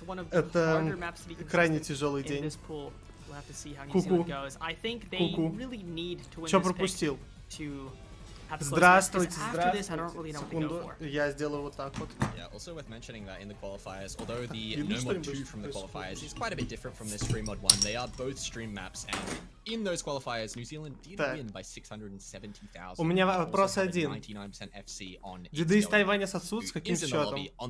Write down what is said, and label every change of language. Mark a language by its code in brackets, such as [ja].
[ru] Это крайне тяжелый день. Ку-ку. Ку-ку. Чё пропустил? Здравствуйте, здравствуйте. Секунду, я сделаю вот так вот. [en] Also worth mentioning that in the qualifiers, although the No-Mod 2 from the qualifiers is quite a bit different from the Stream Mod 1, they are both stream maps, and in those qualifiers, New Zealand did win by 670,000. [ru] У меня вопрос один. Деды из Тайваня сосут с каким счетом?